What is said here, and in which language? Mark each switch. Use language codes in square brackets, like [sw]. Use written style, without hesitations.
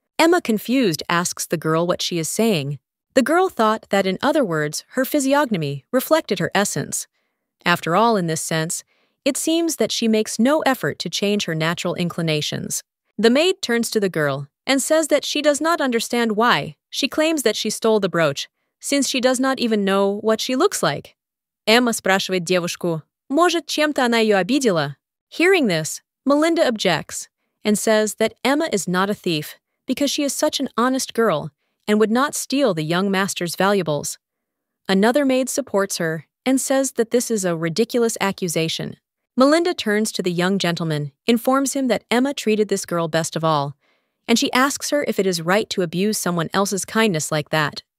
[en] Emma, confused, asks the girl what she is saying. The girl thought that, in other words, her physiognomy reflected her essence. After all, in this sense, it seems that she makes no effort to change her natural inclinations. The maid turns to the girl and says that she does not understand why. She claims that she stole the brooch, since she does not even know what she looks like. [ru] Эмма спрашивает девушку, может, чем-то она ее обидела? [en] Hearing this, Melinda objects and says that Emma is not a thief because she is such an honest girl and would not steal the young master's valuables. Another maid supports her and says that this is a ridiculous accusation. Melinda turns to the young gentleman, informs him that Emma treated this girl best of all, and she asks her if it is right to abuse someone else's kindness like that.